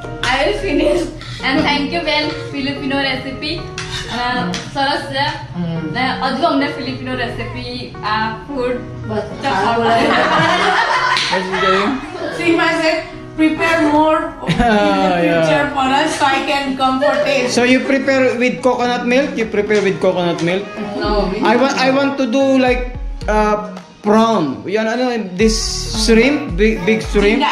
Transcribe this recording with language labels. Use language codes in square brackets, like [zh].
[en] I will finish and thank you Ben Filipino recipe. [gu] સરસ છે ને હજુ અમને ફિલિપિનો રેસીપી આ food bus [en] What's she saying? Seema said prepare more in the future Yeah. for us so I can come for taste. So you prepare with coconut milk? You prepare with coconut milk? No, I want to do like prawn. You know this shrimp, big shrimp,